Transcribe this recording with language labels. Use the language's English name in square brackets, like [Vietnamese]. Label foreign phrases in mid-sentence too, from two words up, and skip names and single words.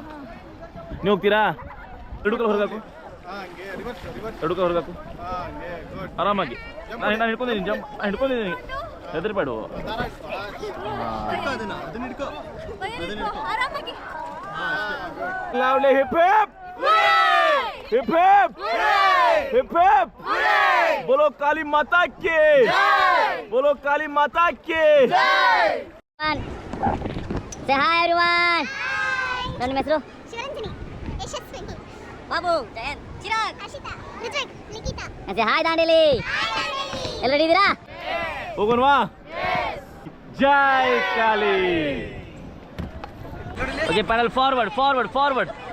[Kannada] ನೀವು ಹೋಗ್ತೀರಾ? 2 ಕಾಲು ಹೊರಗಾಕು, 2 ಕಾಲು ಹೊರಗಾಕು, ಆರಾಮಾಗಿ. ನಾನು ಹಿಡ್ಕೊಂಡಿದ್ದೀನಿ, ಜಂಪ್ ಹಿಡ್ಕೊಂಡಿದ್ದೀನಿ, ಹೆದರ್ಬೇಡ. [English] Lovely hip hip hip hip hip hip. [Hindi] बोलो काली माता की, बोलो काली माता की. [English] Say hi everyone. [Kannada] ನನ್ನ ಹೆಸರು ಶಿವರಂಜನಿ, ಯಶಸ್ವಿನಿ, ಬಾಬು, ಜಯಂತ್, ಚಿರಾಗ್, ಹರ್ಷಿತಾ, ರುದ್ರಕ್, ನಿಖಿತಾ. [English] say hi [Kannada] ದಾಂಡೇಲಿ. ಎಲ್ಲ ರೆಡಿ ಇದ್ದೀರಾ? ಹೋಗೋಣವಾ? ಜೈ ಕಾಳಿ. [English] Okay, paddle forward, forward, forward.